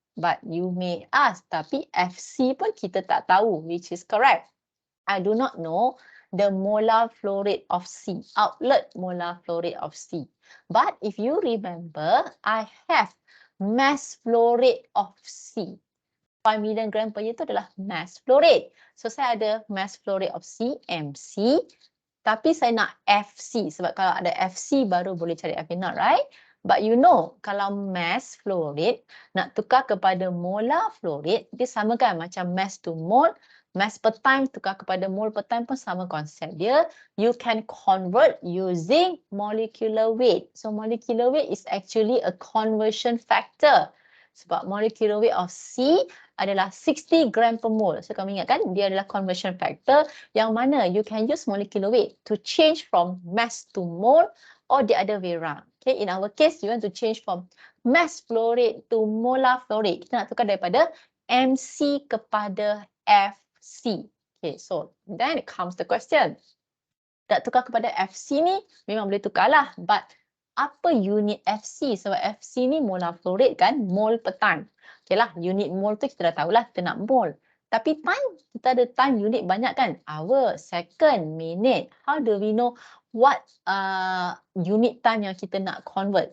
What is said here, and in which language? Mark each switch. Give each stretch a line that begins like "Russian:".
English: But you may ask,
Malay: tapi FC pun kita tak tahu,
English: which is correct. I do not know the molar flow rate of C, outlet molar flow rate of C. But if you remember, I have mass flow rate of C. 5 million gram per year
Malay: itu adalah
English: mass flow rate.
Malay: So saya ada
English: mass flow rate of C,
Malay: MC. Tapi saya nak FC sebab kalau ada FC baru boleh cari FA0,
English: right? But you know,
Malay: kalau
English: mass flow rate
Malay: nak tukar kepada
English: molar flow rate,
Malay: dia sama kan macam
English: mass to mole. Mass per time
Malay: tukar kepada
English: mole per time
Malay: pun sama konsep dia.
English: You can convert using molecular weight. So molecular weight is actually a conversion factor.
Malay: Sebab
English: molecular weight of C
Malay: adalah
English: 60 gram per mole. So
Malay: kamu ingat kan, dia adalah
English: conversion factor
Malay: yang mana
English: you can use molecular weight to change from mass to mole or the other way around. Okay, in our case, you want to change from mass flow rate to molar flow rate.
Malay: Kita nak tukar daripada MC kepada FC.
English: Okay, so then it comes the question.
Malay: Nak tukar kepada FC ni memang boleh tukar lah.
English: But
Malay: apa
English: unit FC?
Malay: Sebab
English: FC ni molar flow rate
Malay: kan,
English: mole per time.
Malay: Okay lah, unit mole tu kita dah tahulah, kita nak mole. Tapi time, kita ada time unit banyak kan?
English: Hour, second, minute. How do we know what unit time
Malay: yang kita nak
English: convert?